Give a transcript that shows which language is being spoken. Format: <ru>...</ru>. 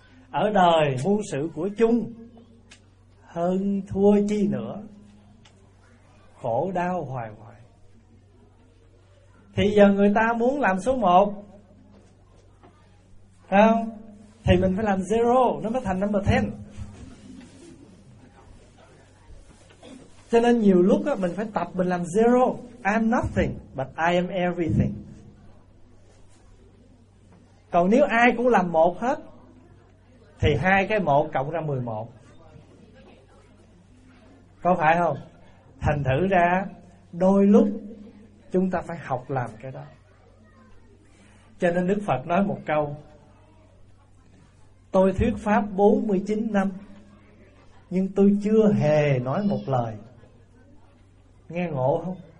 <vi>Ở đời muôn sự của chung, hơn thua chi nữa, khổ đau hoài hoài. Thì giờ người ta muốn làm số 1, phải không? Thì mình phải làm 0, nó mới thành</vi> <en>number 10.</en> <vi>Cho nên nhiều lúc á, mình phải tập mình làm 0.</vi> <en>I'm nothing, but I am everything.</en> <vi>Còn nếu ai cũng làm 1 hết, thì hai cái 1 cộng ra 11. Có phải không? Thành thử ra, đôi lúc chúng ta phải học làm cái đó. Cho nên Đức Phật nói một câu: tôi thuyết pháp 49 năm nhưng tôi chưa hề nói một lời. Nghe ngộ không?</vi>